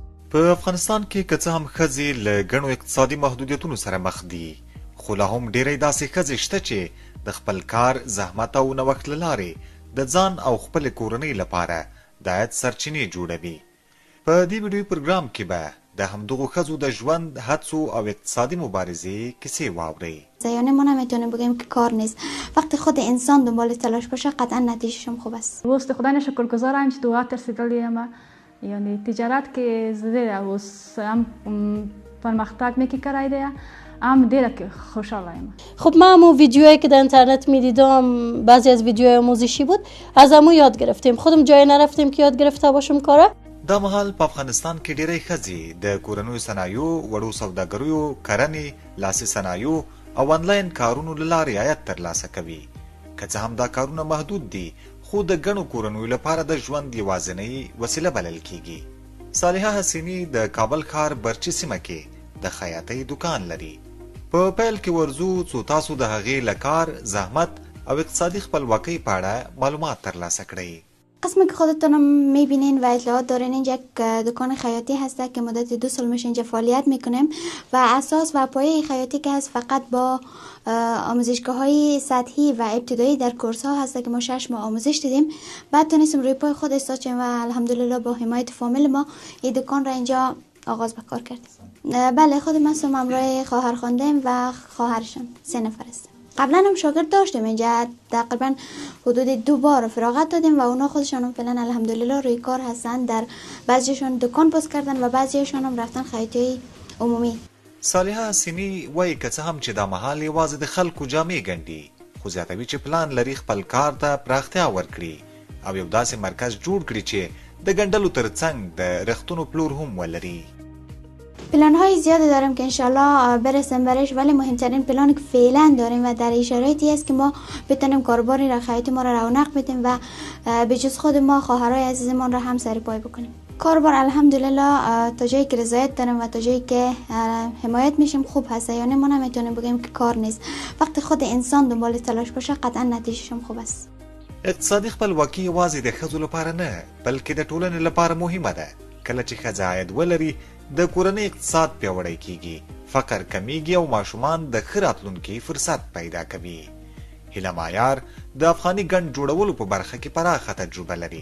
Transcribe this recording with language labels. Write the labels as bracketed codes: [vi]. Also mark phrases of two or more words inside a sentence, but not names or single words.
[ps] په افغانستان کې که څه هم ښځې له ګڼو اقتصادي محدودیتونو سره مخ دي، خو لا هم ډېری داسې ښځې شته چې د خپل کار، زحمت او نوښت له لارې د ځان او خپلې کورنۍ لپاره د عاید سرچینې جوړوي. په دې ویډیو پروګرام کې به د همدغو ښځو د ژوند، هڅو او اقتصادي مبارزې کیسې واورئ. [fa] یعنی ما نمیتونیم بگیم که کار نیست. وقتی خود انسان دنبال تلاش باشه قطعا نتیجهش هم خوب است. واسه خدا شکرگزارم که دو هات رسیدلیم. یعنی تجارت که زده وس هم پرمختگ میکنه هم دیره که خوشحالم. خب من همون ویدیوهایی که در اینترنت میدیدم بعضی از ویدیوهای آموزشی بود، از همون یاد گرفتیم. خودم جای نرفتیم که یاد گرفته باشم کاره. [ps] دا مهال په افغانستان کې ډېری ښځې د کورنیو صنایعو، وړو سوداګریو، کرنې، لاسي صنایعو او آنلاین کارونو له لارې عاید ترلاسه کوي. که څه هم دا کارونه محدود دي، خو د ګڼو کورنیو لپاره د ژوند یوازینۍ وسیله بلل کیږي. صالحه حسیني د کابل ښار برچي سیمه کې د خیاطۍ دکان لري. په پیل کې ورځو څو تاسو د هغې له کار، زحمت او اقتصادی خپلواکۍ په اړه معلومات ترلاسه کړئ. [fa] قسمی که خودتون میبینین و اطلاعات دارین، اینجا یک دکان خیاطی هسته که مدت 2 سال میشه اینجا فعالیت میکنیم و اساس و پایه خیاطی که هست فقط با آموزشگاه های سطحی و ابتدایی در کورس ها هسته که ما 6 ماه آموزش دیدیم. بعد تونستیم روی پای خود استاد و الحمدلله با حمایت فامیل ما این دکان را اینجا آغاز به کار کردیم. بله، خود من همراه خواهر خواندیم و خواهرشون 3 نفر هستیم. قبلا هم شاگرد داشتیم اینجا، تقریبا حدود 2 بار فراغت دادیم و اونا خودشان هم فعلا الحمدلله روی کار هستن. در بعضیشون دکان باز کردن و بعضیشون هم رفتن خیاطی عمومی. [ps] صالحه حسیني وایي که څه هم چې دا مهال یوازې د خلکو جامې ګنډي، خو زیاتوي چې پلان لري خپل کار ته پراختیا ورکړي او یو داسې مرکز جوړ کړي چې د ګنډلو ترڅنګ د رختونو پلور هم ولري. [fa] پلان های زیادی داریم که انشالله برسیم برش، ولی مهمترین پلانی که فعلا داریم و در شرایطی است که ما بتونیم کاروباری را خیاطی ما را رونق بدیم و به جز خود ما خواهرای عزیزمان را هم سر پای بکنیم. کاروبار الحمدلله تا جایی که رضایت داریم و تا جایی که حمایت میشیم خوب هست. یعنی ما نمیتونیم بگیم که کار نیست. وقتی خود انسان دنبال تلاش باشه قطعا نتیجهش هم خوب است. [ps] اقتصادي خپلواکي یوازې د ښځو لپاره نه، بلکې د ټولنې لپاره مهمه ده. کله چې ښځه عاید ولري، د کورنۍ اقتصاد پیاوړی کیږي، فقر کمیږي او ماشومان د ښه راتلونکي فرصت پیدا کوي. هیله معیار د افغاني ګنډ جوړولو په برخه کې پراخه تجربه لري.